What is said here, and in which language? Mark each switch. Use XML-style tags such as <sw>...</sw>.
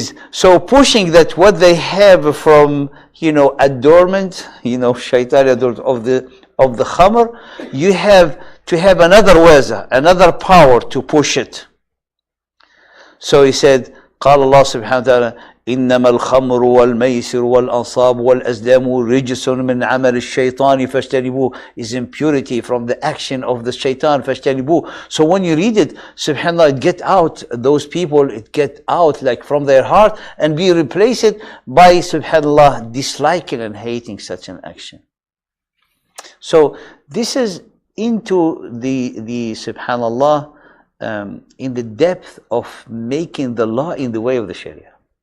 <en>So pushing that what they have from, adornment, shaitan adornment of the khamr, you have to have another waza, another power to push it. So he said,</en> <ar>قال الله سبحانه وتعالى إنما الخمر والميسر والأنصاب والأزلام رجس من عمل الشيطان فاجتنبوه</ar> <en>is impurity from the action of the shaitan</en> <ar>فاجتنبوه.</ar> <en>So when you read it, subhanAllah, it get out, those people, it get out like from their heart and be replaced by, subhanAllah, disliking and hating such an action. So this is into the subhanAllah, in the depth of making the law in the way of the Sharia.</en>